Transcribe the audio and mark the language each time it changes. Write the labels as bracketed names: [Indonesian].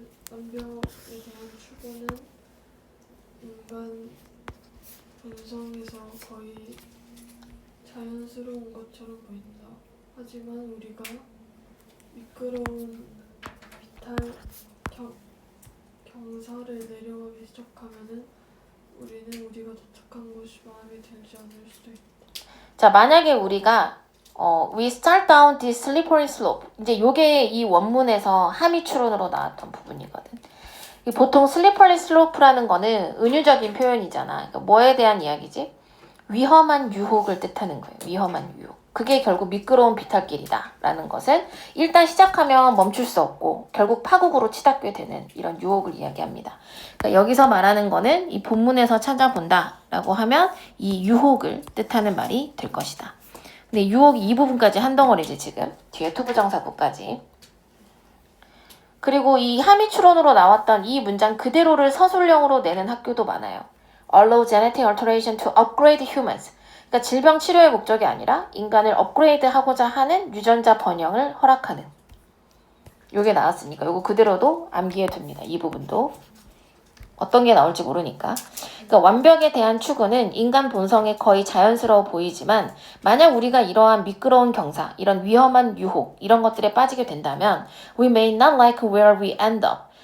[Korean] 완벽에 대한 추구는 인간 본성에서 거의 자연스러운 것처럼 보인다. 하지만 우리가 미끄러운 경사를 내려가기 시작하면은 우리는 우리가 도착한 곳이 마음에 들지 않을 수도 있다. 자, 만약에 우리가 [English] we start down this slippery slope. [Korean] 이제 요게 이 원문에서 함의 추론으로 나왔던 부분이거든. 보통 slippery slope라는 거는 은유적인 표현이잖아. 그러니까 뭐에 대한 이야기지? 위험한 유혹을 뜻하는 거예요. 위험한 유혹. 그게 결국 미끄러운 비탈길이다 라는 것은 일단 시작하면 멈출 수 없고 결국 파국으로 치닫게 되는 이런 유혹을 이야기합니다. 그러니까 여기서 말하는 거는 이 본문에서 찾아본다 라고 하면 이 유혹을 뜻하는 말이 될 것이다. 근데 유혹이 이 부분까지 한 덩어리지 지금. 뒤에 투부정사구까지. 그리고 이 함의 추론으로 나왔던 이 문장 그대로를 서술형으로 내는 학교도 많아요. [English] Allow genetic alteration to upgrade humans. [Korean] 그러니까 질병 치료의 목적이 아니라 인간을 업그레이드 하고자 하는 유전자 번영을 허락하는. 요게 나왔으니까 요거 그대로도 암기해 둡니다. 이 부분도. 어떤 게 나올지 모르니까. 그러니까 완벽에 대한 추구는 인간 본성에 거의 자연스러워 보이지만 만약 우리가 이러한 미끄러운 경사, 이런 위험한 유혹, 이런 것들에 빠지게 된다면 [English] we may not like where we end up.